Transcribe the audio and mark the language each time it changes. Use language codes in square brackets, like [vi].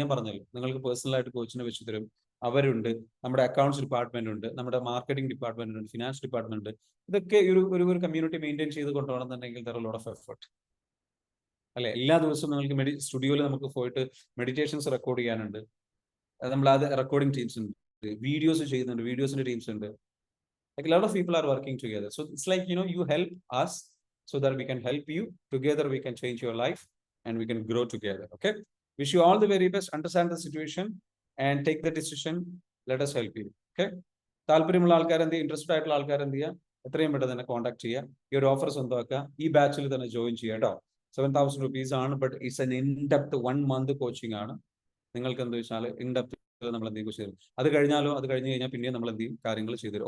[ml] ഞാൻ പറഞ്ഞല്ലോ, നിങ്ങൾക്ക് പേഴ്സണലായിട്ട് കോച്ചിനെ വെച്ച് തരും. അവരുണ്ട്, നമ്മുടെ അക്കൗണ്ട്സ് ഡിപ്പാർട്ട്മെന്റ് ഉണ്ട്, നമ്മുടെ മാർക്കറ്റിംഗ് ഡിപ്പാർട്ട്മെന്റ് ഉണ്ട്, ഫിനാൻസ് ഡിപ്പാർട്ട്മെന്റ് ഉണ്ട്. ഇതൊക്കെ ഒരു കമ്മ്യൂണിറ്റി മെയിൻറ്റെയിൻ ചെയ്ത് കൊണ്ടുപോകണമെന്നുണ്ടെങ്കിൽ [en] there are lot of effort [ml] അല്ലെ. എല്ലാ ദിവസവും നിങ്ങൾക്ക് സ്റ്റുഡിയോയിൽ നമുക്ക് പോയിട്ട് മെഡിറ്റേഷൻസ് റെക്കോർഡ് ചെയ്യാനുണ്ട്. നമ്മൾ അത് റെക്കോർഡിംഗ് ടീംസ് ഉണ്ട്, വീഡിയോസ് ചെയ്യുന്നുണ്ട്, വീഡിയോസിന്റെ ടീംസ് ഉണ്ട്. [en] Like a lot of people are working together. So it's like, you help us so that we can help you. Together we can change your life and we can grow together. Okay? Wish you all the very best. Understand the situation and take the decision. Let us help you. Okay? [ml] താല്പര്യമുള്ള ആൾക്കാർ എന്ത്, interested ആയിട്ടുള്ള ആൾക്കാർ എന്ത് ചെയ്യുക? എത്രയും പെട്ടെന്ന് തന്നെ കോൺടാക്ട് ചെയ്യുക. ഈ ഒരു ഓഫർ സ്വന്തമാക്കുക. ഈ ബാച്ചിൽ തന്നെ ജോയിൻ ചെയ്യുക കേട്ടോ. 7,000 rupees ആണ്. [en] but it's an in depth 1 month [ml] coaching ആണ്. നിങ്ങൾക്ക് എന്താ വെച്ചാൽ ഇൻ ഡെപ്ത് നമ്മൾ എന്തെങ്കിലും ചെയ്തു തരും. അത് കഴിഞ്ഞ് കഴിഞ്ഞാൽ പിന്നെ നമ്മൾ എന്ത് ചെയ്യും? കാര്യങ്ങൾ ചെയ്തു തരും.